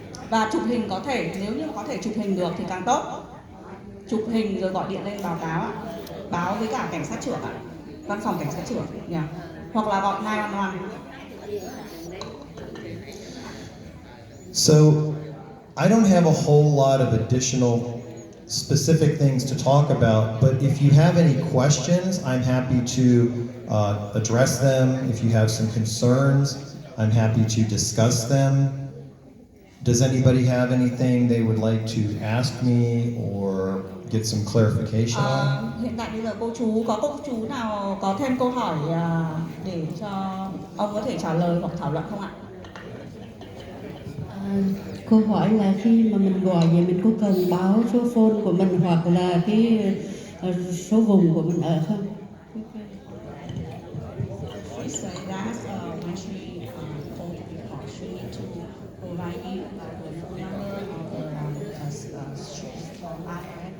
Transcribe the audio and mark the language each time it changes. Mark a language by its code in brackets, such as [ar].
[vi] Và chụp hình có thể, nếu như có thể chụp hình được thì càng tốt. Chụp hình rồi gọi điện lên báo cáo, báo với cả cảnh sát trưởng ạ, văn phòng cảnh sát trưởng nhỉ? Hoặc là gọi 911. [en] So, I don't have a whole lot of additional specific things to talk about, but if you have any questions, I'm happy to address them. If you have some concerns, I'm happy to discuss them. Does anybody have anything they would like to ask me or get some clarification on? [vi] Hiện tại bây giờ cô chú nào có thêm câu hỏi để cho ông có thể trả lời hoặc thảo luận không ạ? Câu hỏi là khi mà mình gọi vậy mình có cần báo số phone của mình hoặc là cái số vùng của mình ở không? [en] She said that when she called before, she need to provide you the phone number or the street address.